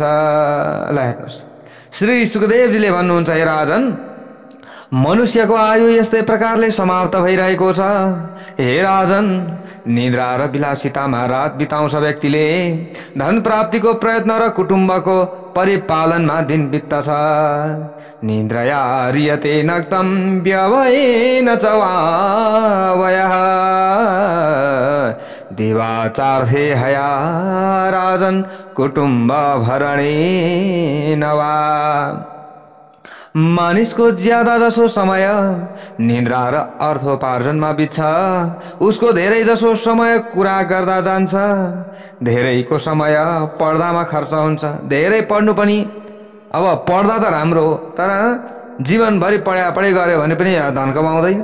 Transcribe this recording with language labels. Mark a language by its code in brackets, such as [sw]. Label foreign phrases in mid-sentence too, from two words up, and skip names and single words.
[ne] ल हेर्नुहोस्, श्री सुखदेवजीले भन्नुहुन्छ, हे राजन, मनुष्यको आयु यस्तै प्रकारले समाप्त भइरहेको छ। हे राजन, निद्रा र विलासितामा रात बिताउँछ व्यक्तिले, धन प्राप्तिको प्रयत्न र कुटुम्बको परिपालनमा दिन बित्दछ। [sa] निद्रया रियते नक्तम व्यवयेन च वावयः, दिवाचार्थे हया राजन कुटुम्ब भरणेन वा। [ne] मानिसको ज्यादा जसो समय निद्रा र अर्थोपार्जनमा बित्छ, उसको धेरै जसो समय कुरा गर्दा जान्छ। धेरैको समय पढ्दामा खर्च हुन्छ। धेरै पढ्नु पनि, अब पढ्दा त राम्रो हो, तर जीवनभरि पढाइ गर्यो भने पनि धन कमाउँदैन।